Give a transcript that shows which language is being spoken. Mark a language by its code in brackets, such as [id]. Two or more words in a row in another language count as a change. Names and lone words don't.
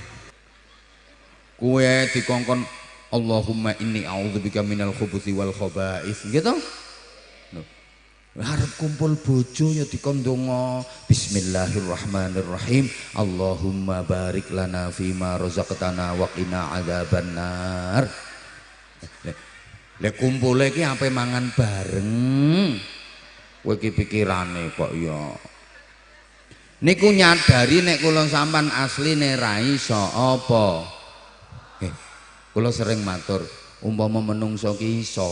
[jv] Kowe dikongkon [ar] اللهم إني أعوذ بك من الخبث والخبائث gitu. [jv] Harap kumpul bojo ya dikon donga [ar] بسم الله الرحمن الرحيم اللهم بارك لنا فيما رزقتنا وقنا عذاب النار. [jv] Lek kumpule iki ape mangan bareng. Kowe iki pikirane kok ya. Niku nyadari nek kula sampean asline ra iso apa. Kula sering matur umpama menungso ki iso.